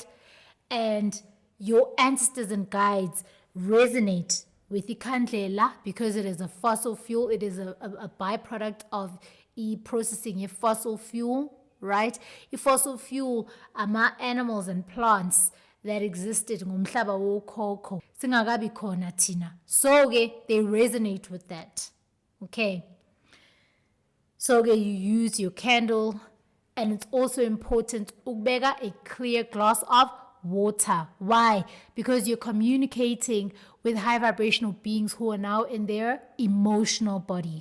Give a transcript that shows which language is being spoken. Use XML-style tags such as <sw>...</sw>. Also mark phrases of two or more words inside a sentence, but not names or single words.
<en>And your ancestors and guides resonate with ikhandlela because it is a fossil fuel. It is a byproduct of processing a fossil fuel, right? A fossil fuel are animals and plants that existed</en> <zu>ngumhlaba wokhokho singakabi khona thina.</zu> <en>So they resonate with that. Okay. So you use your candle, and it's also important ukubeka a clear glass of water. Why? Because you're communicating with high vibrational beings who are now in their emotional body.</en>